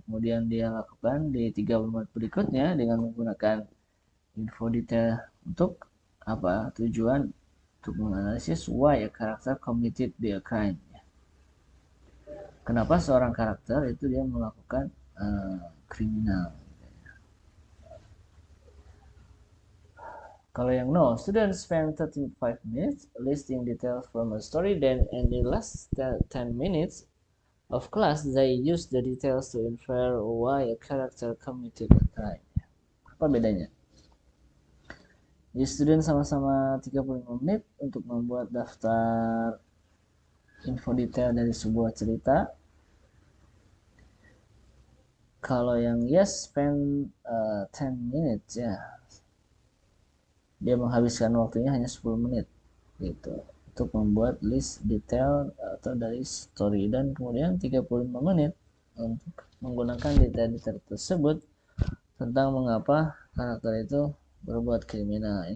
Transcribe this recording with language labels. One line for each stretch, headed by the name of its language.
Indonesian: Kemudian dia lakukan di 30 menit berikutnya dengan menggunakan info detail untuk apa? Tujuan untuk menganalisis
English: why a character committed the crime.
Indonesian: Kenapa seorang karakter itu dia melakukan kriminal. Kalau yang
English: no, student spend 35 minutes listing details from a story, then in the last 10 minutes of class they use the details to infer why a character committed a crime.
Indonesian: Apa bedanya? Jadi student sama-sama 35 menit untuk membuat daftar info detail dari sebuah cerita. Kalau yang
English: yes spend 10 minutes
Indonesian: ya, dia menghabiskan waktunya hanya 10 menit gitu untuk membuat list detail atau dari story, dan kemudian 35 menit untuk menggunakan detail-detail tersebut tentang mengapa karakter itu berbuat kriminal.